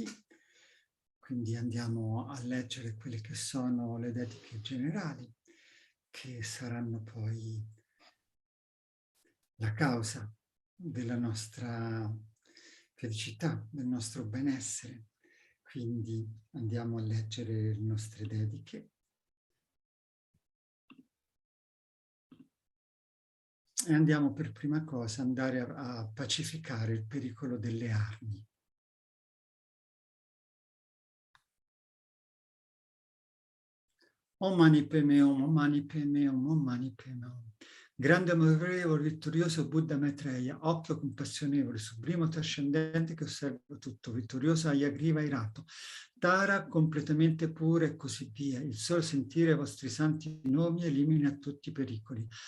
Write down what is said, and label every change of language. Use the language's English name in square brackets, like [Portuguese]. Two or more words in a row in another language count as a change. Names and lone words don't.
[Italian] Quindi andiamo a leggere quelle che sono le dediche generali, che saranno poi la causa della nostra felicità, del nostro benessere. Quindi andiamo a leggere le nostre dediche. E andiamo per prima cosa andare a pacificare il pericolo delle armi. [Sanskrit] Om Mani Padme Hum, Om Mani Padme Hum, Om Mani Padme Hum. [Italian] Grande amorevole, vittorioso Buddha Maitreya, occhio compassionevole, sublimo trascendente che osserva tutto, vittorioso Ayagriva irato, Tara completamente pura e così via. Il solo sentire i vostri santi nomi elimina tutti i pericoli.